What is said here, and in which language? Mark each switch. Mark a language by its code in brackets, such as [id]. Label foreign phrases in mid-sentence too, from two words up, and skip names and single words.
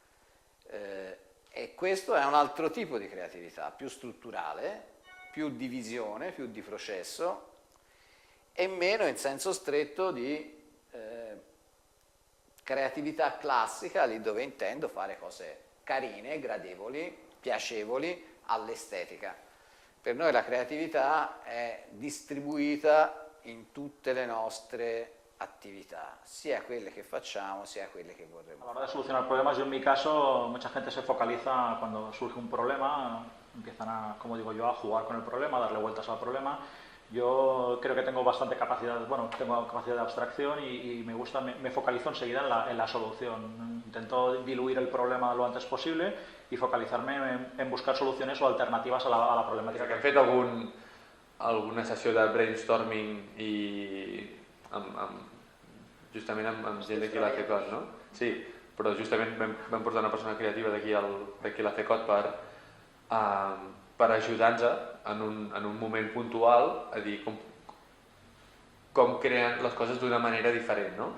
[it] E questo è un altro tipo di creatività, più strutturale, più di visione, più di processo e meno in senso stretto di creatività classica, lì dove intendo fare cose carine, gradevoli, piacevoli all'estetica. Per noi la creatività è distribuita in tutte le nostre attività, sia quelle che facciamo, sia quelle che vorremmo. [es] A la hora de solucionar problemas, yo en mi caso, mucha gente se focaliza cuando surge un problema, empiezan a, como digo yo, a jugar con el problema, a darle vueltas al problema. Yo creo que tengo bastante capacidad, bueno, tengo capacidad de abstracción y me gusta, me focalizo enseguida en la solución. Intento diluir el problema lo antes posible y focalizarme en buscar soluciones o alternativas a la problemática. [ca] Que hem fet alguna sessió de brainstorming i justament amb gent d'aquí a la FECOT, no? Sí, però justament vam portar una persona creativa d'aquí a la FECOT per ajudar-nos en un moment puntual a dir com creen les coses d'una manera diferent, no?